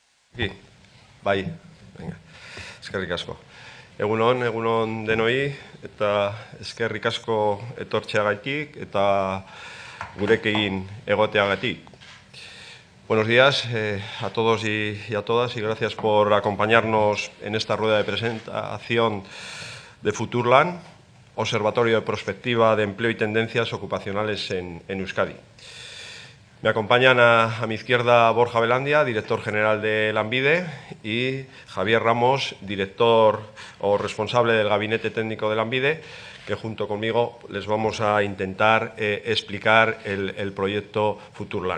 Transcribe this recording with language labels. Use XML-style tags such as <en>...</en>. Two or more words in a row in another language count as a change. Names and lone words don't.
<es>Aquí,</es> <eu>bai, venga, eskerrik asko. Egunon denoi, eta eskerrik asko etortzeagatik eta gurekin egoteagatik.</eu> <es>Buenos días a todos y a todas y gracias por acompañarnos en esta rueda de presentación de Futurland, Observatorio de Prospectiva de Empleo y Tendencias Ocupacionales en Euskadi. Me acompañan a mi izquierda Borja Velandia, director general de Lanbide, y Javier Ramos, director o responsable del Gabinete Técnico de Lanbide, que junto conmigo les vamos a intentar explicar el proyecto Futurland.</es>